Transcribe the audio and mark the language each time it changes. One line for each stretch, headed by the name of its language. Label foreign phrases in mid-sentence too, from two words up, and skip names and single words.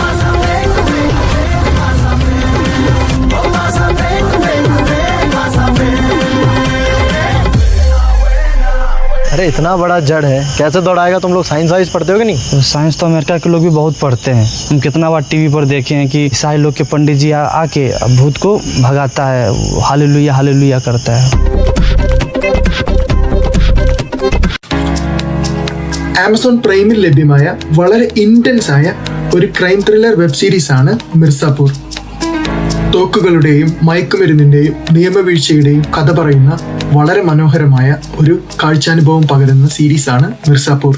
Hindi: अरे इतना बड़ा जड़ है कैसे दौड़ाएगा, तुम लोग साइंस वाइंस पढ़ते हो कि नहीं? तो साइंस तो अमेरिका के लोग भी बहुत पढ़ते हैं. हम कितना बार टीवी पर देखे हैं कि ईसाई लोग के पंडित जी आके भूत को भगाता है, हालेलुया हालेलुया करता है.
Malayalam: ആമസോൺ പ്രൈമിൽ ലഭ്യമായ വളരെ ഇന്റൻസ് ആയ ഒരു ക്രൈം ത്രില്ലർ വെബ് സീരീസ് ആണ് മിർസാപൂർ. തോക്കുകളുടെയും മയക്കുമരുന്നിന്റെയും നിയമവീഴ്ചയുടെയും കഥ പറയുന്ന വളരെ മനോഹരമായ ഒരു കാഴ്ചാനുഭവം പകരുന്ന സീരീസാണ് മിർസാപൂർ.